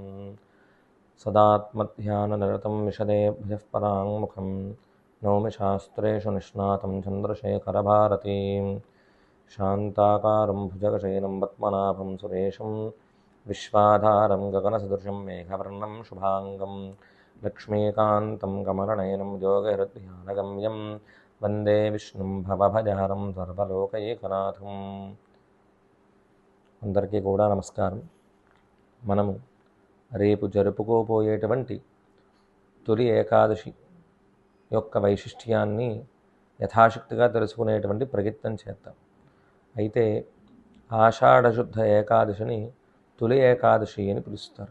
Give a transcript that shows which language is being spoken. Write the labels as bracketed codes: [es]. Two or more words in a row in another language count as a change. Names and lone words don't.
[sa] सदात्मध्याननिरतं विशदेभ्यः पराङ्मुखं नौमि शास्त्रेषु निष्णातं चन्द्रशेखरभारतीं शान्ताकारं भुजगशयनं पद्मनाभं सुरेशं विश्वाधारं गगनसदृशं मेघवर्णं शुभाङ्गं लक्ष्मीकान्तं कमलनयनं योगहृद्ध्यानगम्यं वन्दे विष्णुं भवभयहरं सर्वलोकैकनाथं। [te] అందరికీ కూడా నమస్కారం. మనము రేపు జరుపుకోబోయేటువంటి తొలి ఏకాదశి యొక్క వైశిష్ట్యాన్ని యథాశక్తిగా తెలుసుకునేటువంటి ప్రయత్నం చేద్దాం. అయితే ఆషాఢశుద్ధ ఏకాదశిని తొలి ఏకాదశి అని పిలుస్తారు.